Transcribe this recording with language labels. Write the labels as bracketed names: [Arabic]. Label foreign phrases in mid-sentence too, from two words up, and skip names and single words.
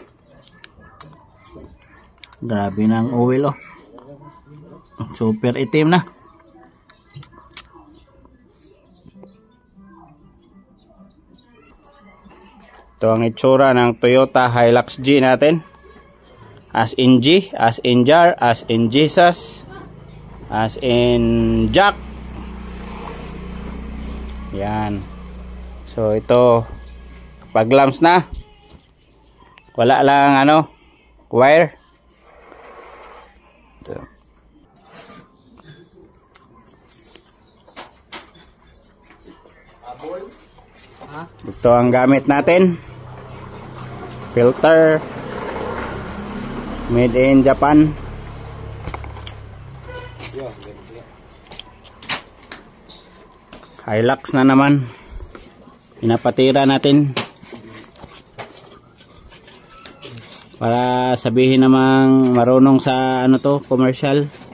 [Filipino] Grabe na ang oil, oh. Super itim na. Ito ang itsura ng Toyota Hilux G natin. [English] As in G, as in jar, as in Jesus, as in Jack. [Filipino] Yan. So ito, pag lamps na, wala lang ano, wire. Ito ang gamit natin. [English] Filter made in Japan. [Filipino] Hilux na naman. Pinapatira natin para sabihin namang marunong sa ano to, commercial.